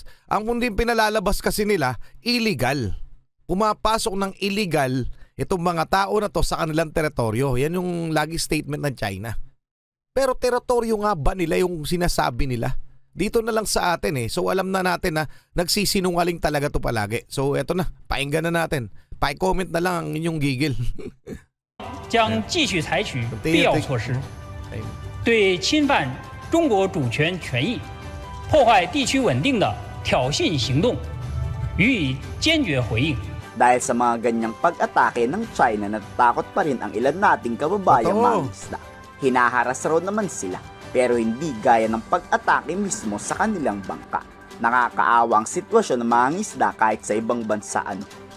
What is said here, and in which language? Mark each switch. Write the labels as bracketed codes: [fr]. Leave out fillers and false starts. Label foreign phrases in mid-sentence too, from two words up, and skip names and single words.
[tl] Ang hindi pinalalabas kasi nila, illegal. Pumapasok ng illegal itong mga tao na to sa kanilang teritoryo. Yan yung lagi statement ng China. Pero teritoryo nga ba nila yung sinasabi nila? Dito na lang sa atin So alam na natin na nagsisinungaling talaga to palagi. So eto na, painggan na natin. Pa-comment na lang ang inyong gigil. [zh] 将继续采取必要措施，对侵犯中国主权权益、破坏地区稳定的挑衅行动予以坚决回应。 [tl] Dahil sa mga ganyang pag-atake ng China, natatakot pa rin ang ilan nating kababayang mangingisda. Hinaharas raw naman sila, pero hindi gaya ng pag-atake mismo sa kanilang bangka. Nakakaawa ang sitwasyon ng mga isda kahit sa ibang bansa.